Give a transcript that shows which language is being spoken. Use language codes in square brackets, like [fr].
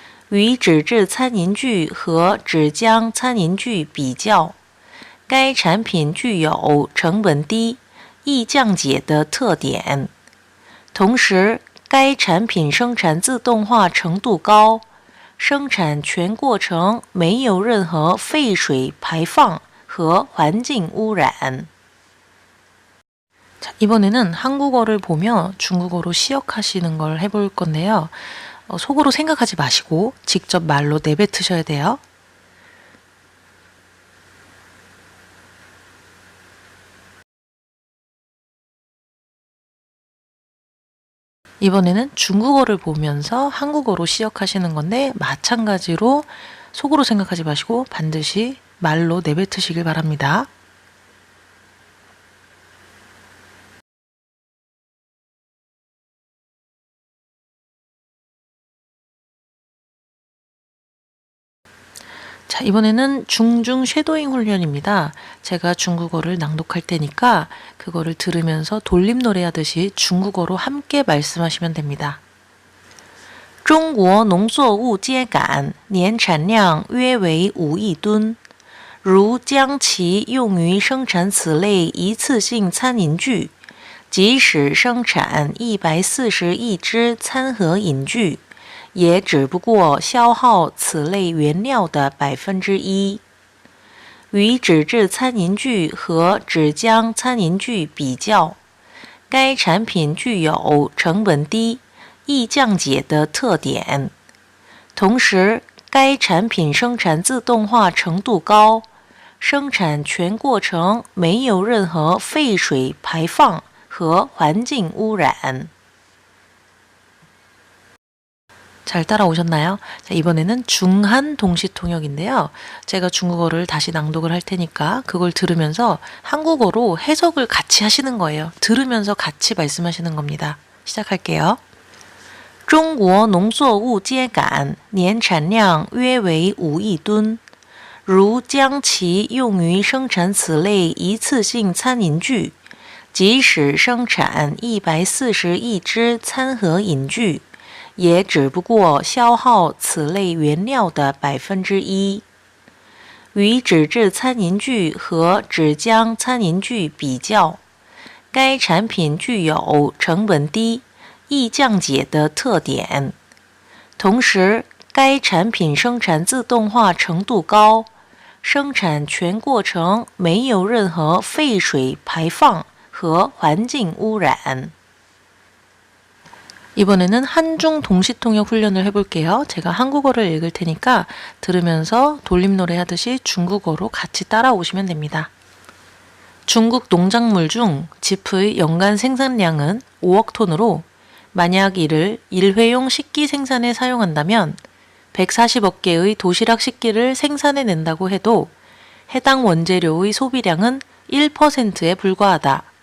[zh] 与纸质餐饮具和纸浆餐饮具比较，该产品具有成本低、易降解的特点。同时，该产品生产自动化程度高，生产全过程没有任何废水排放和环境污染。 [ko] 자, 이번에는 한국어를 보며 중국어로 시역하시는 걸 해볼 건데요. 속으로 생각하지 마시고 직접 말로 내뱉으셔야 돼요. 이번에는 중국어를 보면서 한국어로 시역하시는 건데 마찬가지로 속으로 생각하지 마시고 반드시 말로 내뱉으시길 바랍니다. 자, 이번에는 중중 쉐도잉 훈련입니다. 제가 중국어를 낭독할 테니까 그거를 들으면서 돌림 노래하듯이 중국어로 함께 말씀하시면 됩니다. [zh] 中国农作物秸秆年产量约为5亿吨，如将其用于生产此类一次性餐饮具，即使生产140亿只餐盒饮具，也只不过消耗此类原料的1%。与纸质餐饮具和纸浆餐饮具比较，该产品具有成本低、易降解的特点。同时，该产品生产自动化程度高，生产全过程没有任何废水排放和环境污染。 [ko] 잘 따라오셨나요? 자, 이번에는 중한 동시 통역인데요. 제가 중국어를 다시 낭독을 할 테니까 그걸 들으면서 한국어로 해석을 같이 하시는 거예요. 들으면서 같이 말씀하시는 겁니다. 시작할게요. [zh] 中国农作物秸秆年产量约为5亿吨，如将其用于生产此类一次性餐饮具，即使生产140亿只餐盒饮具，也只不过消耗此类原料的1%。与纸质餐饮具和纸浆餐饮具比较，该产品具有成本低、易降解的特点。同时，该产品生产自动化程度高，生产全过程没有任何废水排放和环境污染。 [ko] 이번에는 한중 동시통역 훈련을 해볼게요. 제가 한국어를 읽을 테니까 들으면서 돌림노래 하듯이 중국어로 같이 따라오시면 됩니다. 중국 농작물 중 짚의 연간 생산량은 5억 톤으로 만약 이를 일회용 식기 생산에 사용한다면 140억 개의 도시락 식기를 생산해낸다고 해도 해당 원재료의 소비량은 1%에 불과하다.